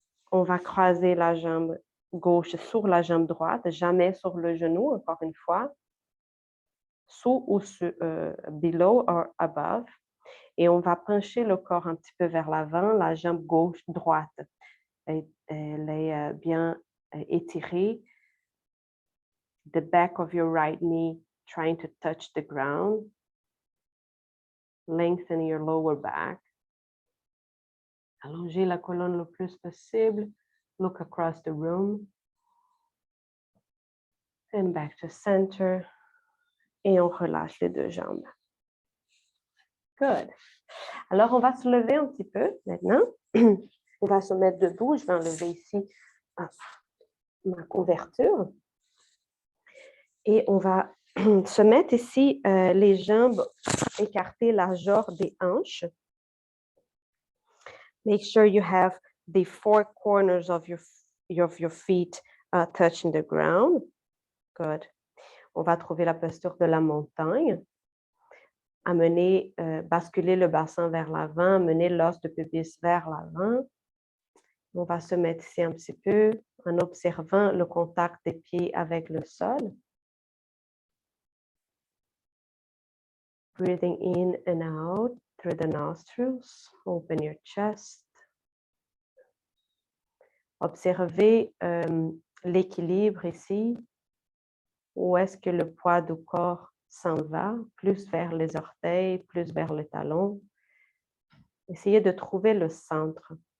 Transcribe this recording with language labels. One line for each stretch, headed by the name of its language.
French: On va croiser la jambe gauche sur la jambe droite, jamais sur le genou, encore une fois. Sous ou
English: below or above.
French: Et on va pencher le corps un petit peu vers l'avant, la jambe gauche, droite. Elle est bien étirée.
English: The back of your right knee trying to touch the ground. Lengthen your lower back.
French: Allongez la colonne le plus possible.
English: Look across the room. And back to center.
French: Et on relâche les 2 jambes. Good. Alors, on va se lever un petit peu maintenant. On va se mettre debout. Je vais enlever ici ma couverture. Et on va se mettre ici les jambes écartées largeur des hanches.
English: Make sure you have the 4 corners of your feet touching the ground. Good.
French: On va trouver la posture de la montagne. Amener, basculer le bassin vers l'avant, amener l'os de pubis vers l'avant. On va se mettre ici un petit peu en observant le contact des pieds avec le sol.
English: Breathing in and out through the nostrils. Open your chest.
French: Observez l'équilibre ici. Où est-ce que le poids du corps s'en va? Plus vers les orteils, plus vers le talon. Essayez de trouver le centre.